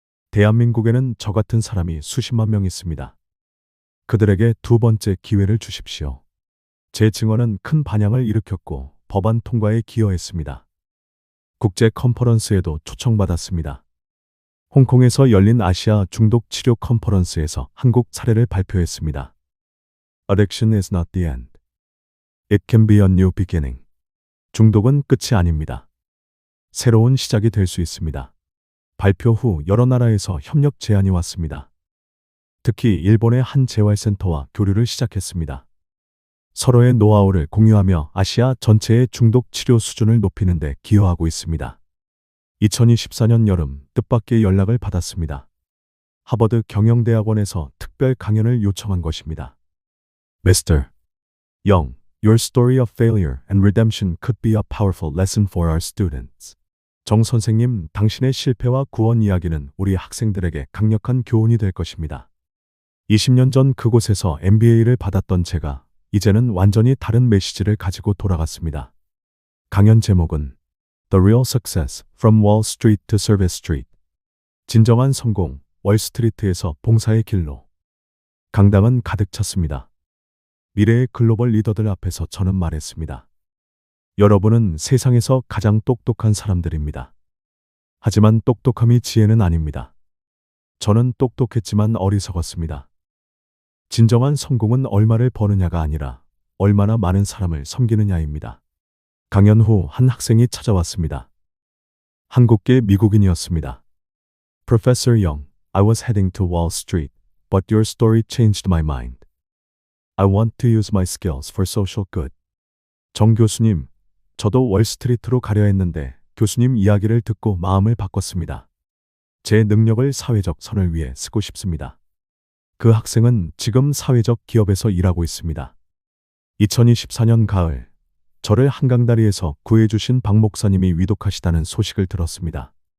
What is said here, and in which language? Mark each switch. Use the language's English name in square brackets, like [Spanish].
[Korean] 대한민국에는 저 같은 사람이 수십만 명 있습니다. 그들에게 두 번째 기회를 주십시오. 제 증언은 큰 반향을 일으켰고 법안 통과에 기여했습니다. 국제 컨퍼런스에도 초청받았습니다. 홍콩에서 열린 아시아 중독 치료 컨퍼런스에서 한국 사례를 발표했습니다. [English] Addiction is not the end. It can be a new beginning. [Korean] 중독은 끝이 아닙니다. 새로운 시작이 될 수 있습니다. 발표 후 여러 나라에서 협력 제안이 왔습니다. 특히 일본의 한 재활센터와 교류를 시작했습니다. 서로의 노하우를 공유하며 아시아 전체의 중독 치료 수준을 높이는 데 기여하고 있습니다. 2024년 여름 뜻밖의 연락을 받았습니다. 하버드 경영대학원에서 특별 강연을 요청한 것입니다. [English] Mr. Young, your story of failure and redemption could be a powerful lesson for our students. [Korean] 정 선생님, 당신의 실패와 구원 이야기는 우리 학생들에게 강력한 교훈이 될 것입니다. 20년 전 그곳에서 MBA를 받았던 제가 이제는 완전히 다른 메시지를 가지고 돌아갔습니다. 강연 제목은 [English] The Real Success from Wall Street to Service Street. [Korean] 진정한 성공, 월스트리트에서 봉사의 길로. 강당은 가득 찼습니다. 미래의 글로벌 리더들 앞에서 저는 말했습니다. 여러분은 세상에서 가장 똑똑한 사람들입니다. 하지만 똑똑함이 지혜는 아닙니다. 저는 똑똑했지만 어리석었습니다. 진정한 성공은 얼마를 버느냐가 아니라 얼마나 많은 사람을 섬기느냐입니다. 강연 후 한 학생이 찾아왔습니다. 한국계 미국인이었습니다. [English] Professor Young, I was heading to Wall Street, but your story changed my mind. I want to use my skills for social good. [Korean] 정 교수님, 저도 월스트리트로 가려 했는데 교수님 이야기를 듣고 마음을 바꿨습니다. 제 능력을 사회적 선을 위해 쓰고 싶습니다. 그 학생은 지금 사회적 기업에서 일하고 있습니다. 2024년 가을, 저를 한강다리에서 구해주신 박 목사님이 위독하시다는 소식을 들었습니다.